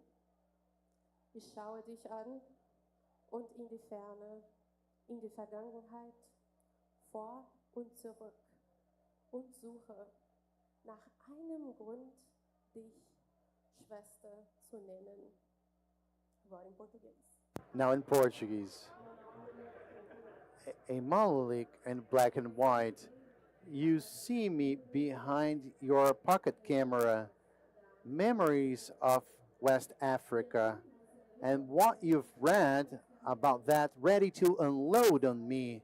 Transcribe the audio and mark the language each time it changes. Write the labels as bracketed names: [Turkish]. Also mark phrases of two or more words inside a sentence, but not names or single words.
[German] Ich schaue dich an und in die Ferne, in die Vergangenheit, vor und zurück und suche nach einem Grund, dich Schwester zu nennen. [Portuguese] Agora em português. [English] now in Portuguese. A monolith in black and white. You see me behind your pocket camera. Memories of West Africa. And what you've read about that ready to unload on me.